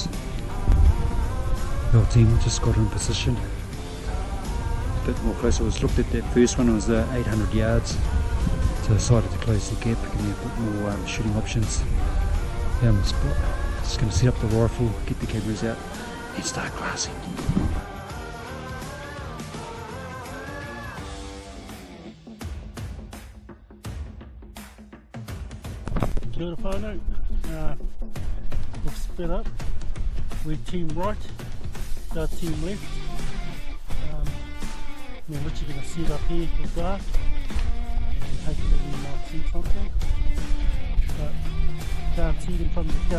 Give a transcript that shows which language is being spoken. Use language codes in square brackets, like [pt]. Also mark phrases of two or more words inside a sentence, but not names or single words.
[en] Well team, I just got in position. A bit more closer. I was looked at that first one, it was 800 yards. So I decided to close the gap, give me a bit more shooting options. Found the spot. Just going to set up the rifle, get the cameras out and start glassing. [mi] Kia ora whānau, [en] we've split up, we're team right, our team left. We're literally going to set up here for dark and hopefully we might see something. But can't see them from the couch.